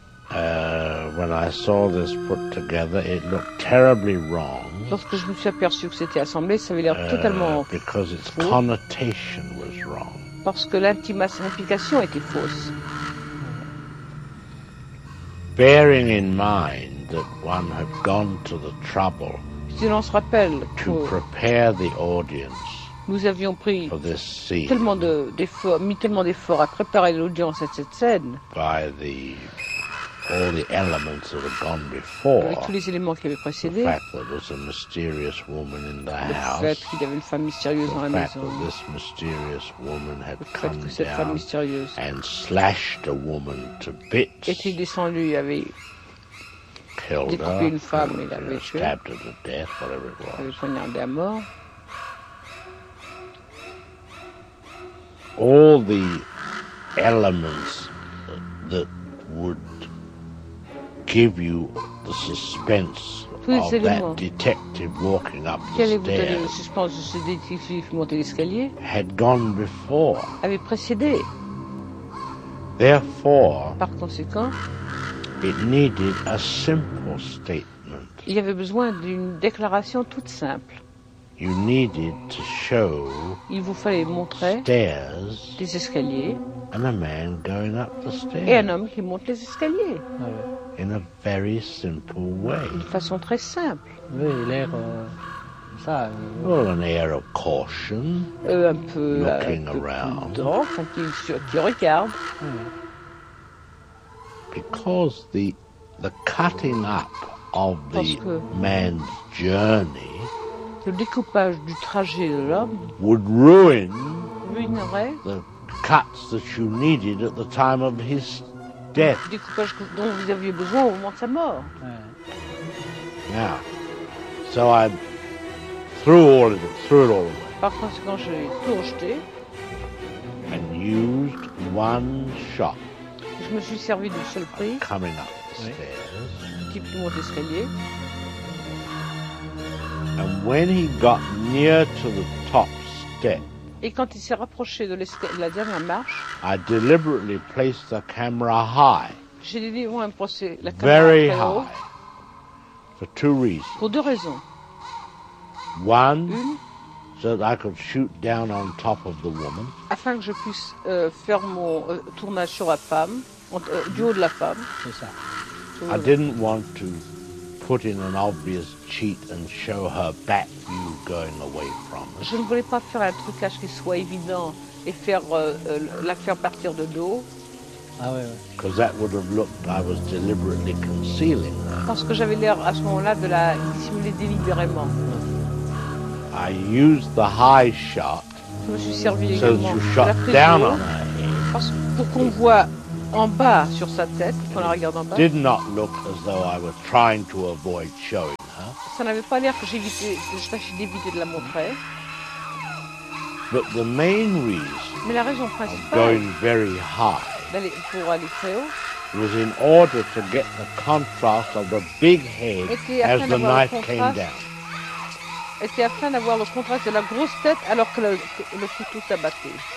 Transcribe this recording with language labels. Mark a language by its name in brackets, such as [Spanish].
[English] When I saw this put together, it looked terribly wrong. [French] Lorsque je me suis aperçu que c'était assemblé, ça avait l'air totalement faux. [English] Because its connotation was wrong. [French] Parce que l'implication était fausse. [English] Bearing in mind that one had gone to the trouble, [French] si l'on se rappelle, [English] to prepare the audience, [French] nous avions pris [English] for this scene, [French] tellement d'efforts, mis tellement d'efforts à préparer l'audience à cette scène, [English] by the all the elements that had gone before, [French] avec tous les éléments qui avaient précédé, [English] the fact that there was a mysterious woman in the house, [French] le fait qu'il y avait une femme mystérieuse dans la maison, [English] the fact that this mysterious woman had come down, [French] le fait que cette femme mystérieuse, [English] and slashed a woman to bits, [French] était descendue, il y avait [English] killed her, [French] découpé une femme, il l'avait tuée, [English] stabbed her to death, whatever it was, [French] avait poignardé à mort. [English] All the elements that would give you the suspense [French] tous les [English] of that detective walking up [French] qui [English] the stairs [French] allait vous donner le suspense de ce détective monté l'escalier [English] had gone before, [French] avait précédé. [English] Therefore, [French] par conséquent, [English] it needed a simple statement. [French] Il y avait besoin d'une déclaration toute simple. [English] You needed to show, [French] il vous fallait montrer, [English] stairs, [French] des escaliers, [English] and a man going up the stairs, [French] et un homme qui monte les escaliers, [English] ouais, in a very simple way, [French] d'une façon très simple. Oui, l'air ça. [English] Well, an air of caution, [French] un peu [English] looking around, [French] enfin, qui regarde. [English] Because the cutting up of the man's journey, [French] le découpage du trajet de l'homme, [English] would ruin, [French] ruinerait, [English] the cuts that you needed at the time of his death, [French] le découpage dont vous aviez besoin au moment de sa mort. [English] Now, so I threw it all away. [French] Par conséquent, j'ai tout rejeté. [English] And used one shot. [French] Je me suis servi d'une seule prise. [English] Coming up the stairs. [French] Qui puis monte l'escalier. [English] And when he got near to the top step, [French] et quand il s'est rapproché de la dernière marche, [English] I deliberately placed the camera high, [French] j'ai délibérément placé la caméra [English] very [French] très [English] high, [French] haut, [English] for two reasons. [French] Pour deux raisons. [English] One, [French] une, [English] so that I could shoot down on top of the woman, [French] afin que je puisse faire mon tournage sur la femme, du haut de la femme. C'est ça. [English] I didn't want to put in an obvious cheat and show her back view going away from us. [French] Je ne voulais pas faire un trucage qui soit évident et faire la faire partir de dos. Ah ouais. [English] Because that would have looked I was deliberately concealing her. [French] Parce que j'avais l'air à ce moment-là de la dissimuler délibérément. [English] I used the high shot. [French] Je me suis servi [English] so [French] également. [English] You shot down on her. [French] Parce que pour qu'on voit en bas sur sa tête, qu'on la regarde en bas. [English] Did not look as though I were trying to avoid showing her. [French] Ça n'avait pas l'air que j'essayais d'éviter de la montrer. [English] But the main reason, [French] mais la raison principale, [English] of going very high, [French] pour aller très haut, [English] was in order to get the contrast of the big head as the knife came down. [French] Était afin d'avoir le contraste de la grosse tête alors que le couteau s'abattait.